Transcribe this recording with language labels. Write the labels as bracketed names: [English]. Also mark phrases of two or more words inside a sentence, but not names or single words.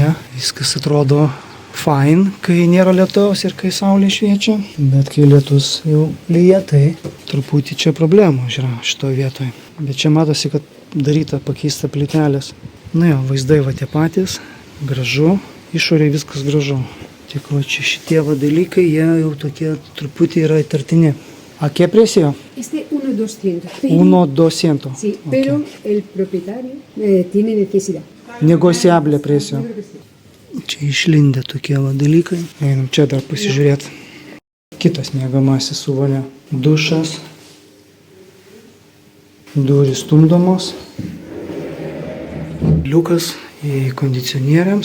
[Lithuanian] Viskas atrodo fine, kai nėra lietaus ir kai saulė šviečia, bet kai lietus jau lyja, tai truputį čia problemos yra šitoje vietoje. Bet čia matosi, kad daryta pakeista plytelės. Na jo, vaizdai va tie patys, gražu, išorėje viskas gražu. Tik va čia šitie va dalykai, jie jau tokie truputį yra įtartini. [Spanish] ¿A qué precio? Este 1,200. 1,200. Sí, pero el propietario tiene necesidad. Negociable precio. [Lithuanian] Čia išlindę tokie va dalykai. Einam čia dar pasižiūrėti. Kitas miegamasis su vonia. Dušas. Durys stumdomos. Liukas į kondicionieriams.